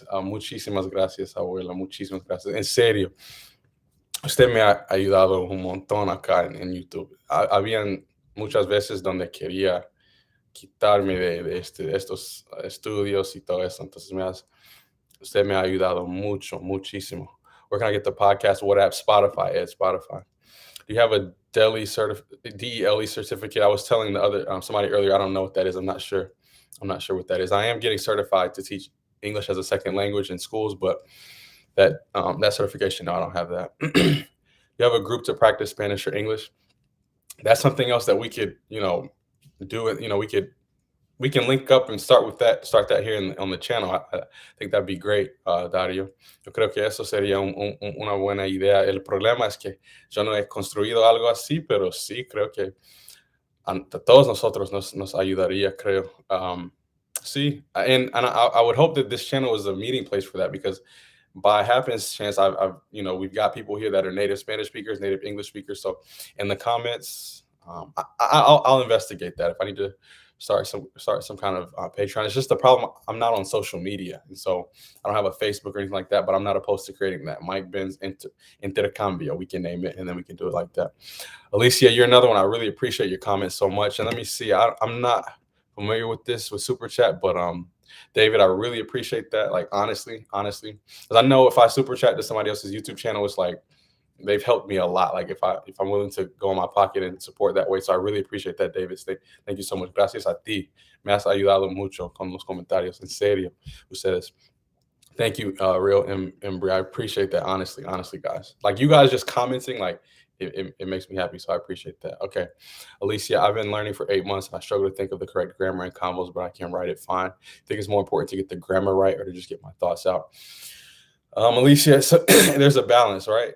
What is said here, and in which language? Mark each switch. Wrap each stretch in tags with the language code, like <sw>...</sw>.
<es>Muchísimas gracias, abuela. Muchísimas gracias. En serio, usted me ha ayudado un montón acá en YouTube. Habían muchas veces donde quería quitarme de estos estudios y todo eso. Entonces usted me ha ayudado muchísimo.</es> <en>Where can I get the podcast? What app? Spotify. Spotify. Do you have a DELE certificate? I was telling the other somebody earlier, I don't know what that is. I'm not sure what that is. I am getting certified to teach English as a second language in schools, but that certification, no, I don't have that. You have a group to practice Spanish or English? That's something else that we could, do it. We can link up and start that here on the channel. I think that'd be great, Dario.</en> <es>Yo creo que eso sería una buena idea. El problema es que yo no he construido algo así, pero sí creo que a todos nosotros nos ayudaría, creo.</es> <en>Sí, and I would hope that this channel is a meeting place for that, because by happenstance, I've we've got people here that are native Spanish speakers, native English speakers. So in the comments, I'll investigate that if I need to start some kind of Patreon. It's just the problem. I'm not on social media, and so I don't have a Facebook or anything like that. But I'm not opposed to creating that. Mike Ben's Intercambio, we can name it, and then we can do it like that. Alicia, you're another one. I really appreciate your comments so much. And let me see. I'm not familiar with Super Chat, but David, I really appreciate that. Like honestly, because I know if I Super Chat to somebody else's YouTube channel, it's like they've helped me a lot. Like if I'm willing to go in my pocket and support that way. So I really appreciate that, David. Thank you so much.</en> <es>Gracias a ti. Me has ayudado mucho con los comentarios. En serio, ustedes.</es> <en>Thank you, real Embry. I appreciate that. Honestly, guys. Like you guys just commenting, like it makes me happy. So I appreciate that. Okay, Alicia, I've been learning for 8 months, and I struggle to think of the correct grammar and combos, but I can write it fine. I think it's more important to get the grammar right or to just get my thoughts out. Alicia, so there's a balance, right?</en>